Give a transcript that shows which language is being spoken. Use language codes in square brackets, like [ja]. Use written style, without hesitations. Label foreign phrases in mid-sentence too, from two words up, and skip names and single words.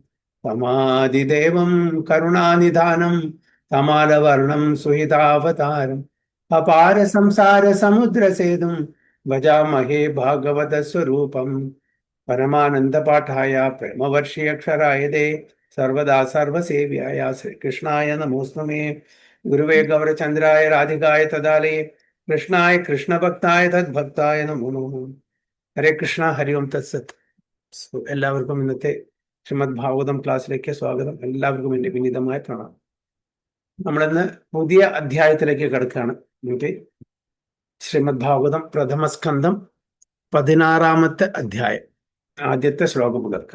[sa] तमादिदेवं करुणानिधानं तमालवर्णं सुहितावतारम् अपार संसार समुद्रसेतुं भजामहे भागवतस्वरूपम्. परमानंद पाठाय प्रेमवर्षि अक्षराय दे सर्वदा सर्वसेव्याय श्रीकृष्णाय नमोऽस्तुते. गुरुवे गौरचंद्राय राधिकाय तदालये कृष्णाय कृष्णभक्ताय तद्भक्ताय नमो नमः. ഹരേ കൃഷ്ണ ഹരി ഓം തത്സത്. [ml] എല്ലാവർക്കും ഇന്നത്തെ ശ്രീമദ് ഭാഗവതം ക്ലാസ്സിലേക്ക് സ്വാഗതം. എല്ലാവർക്കും എൻ്റെ വിനീതമായ പ്രണാമം. നമ്മളിന്ന് പുതിയ അധ്യായത്തിലേക്ക് കിടക്കുകയാണ്. ശ്രീമദ് ഭാഗവതം പ്രഥമസ്കന്ധം 16-ാമത്തെ അധ്യായം, ആദ്യത്തെ ശ്ലോകം മുതൽക്ക്.